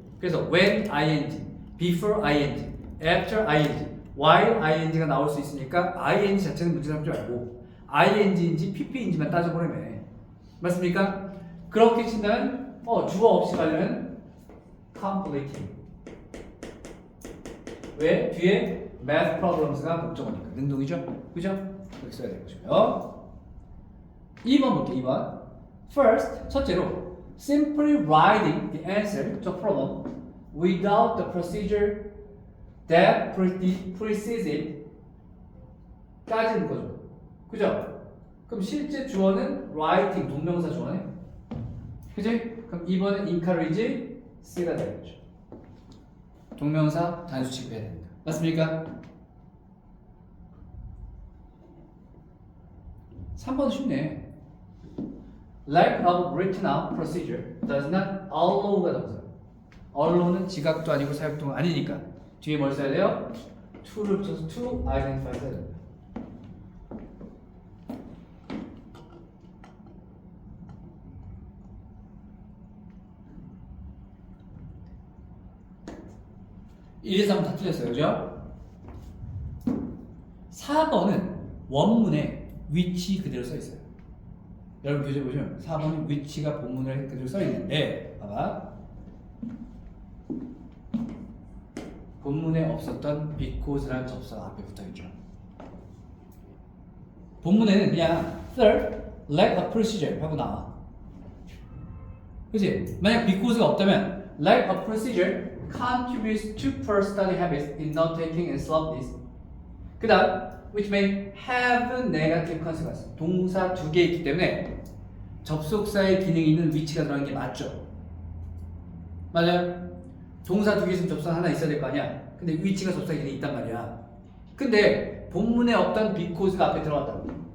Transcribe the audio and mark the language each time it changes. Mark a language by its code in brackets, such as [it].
[ko] 그래서 when ing, before ing, after ing, while ing가 나올 수 있으니까 ing 자체는 문제 삼지 말고 ing인지 pp인지만 따져보려면 맞습니까? 그렇게 친다면 주어 없이 가려면 completing. 왜? 뒤에 math problems가 목적어니까 능동이죠? 그죠? 그렇게 써야 되는 것이고요. 2번 볼게요. 2번. [en] First, [ko] 첫째로 [en] simply writing the answer to a problem without the procedure that precedes it [ko] 까지는 거죠. 그죠? 그럼 실제 주어는 writing, 동명사 주어네. 그지? 그럼 2번은 encourage, C가 되겠죠. 동명사 단수 취급해야 됩니다. 맞습니까? 3번 쉽네. [en] Lack of written out procedure does not allow가 동사. [ko] allow는 지각도 아니고 사역도 아니니까 뒤에 뭘 써야 돼요? to를 붙여서 to identify 써야 됩니다. 이래서 한번 다 틀렸어요. 그죠? 4번은 원문에 위치 그대로 써 있어요. 여러분 교재 보시면 4번은 위치가 본문에 그대로 써 있는데 봐봐. 본문에 없었던 because라는 접사가 앞에 붙어 있죠. 본문에는 그냥 [en] third, lack of procedure [ko] 하고 나와. 그치? 만약 [en] because가 없다면 lack of procedure contributes to poor study habits in note-taking and slowness. [ko] 그 다음 [en] which may have negative consequences. [ko] 동사 2개 있기 때문에 접속사의 기능이 있는 위치가 들어가는 게 맞죠? 맞아요? 동사 2개 있으면 접속사 하나 있어야 될 거 아니야? 근데 위치가 접속사 기능이 있단 말이야. 근데 본문에 없던 because가 앞에 들어갔다고.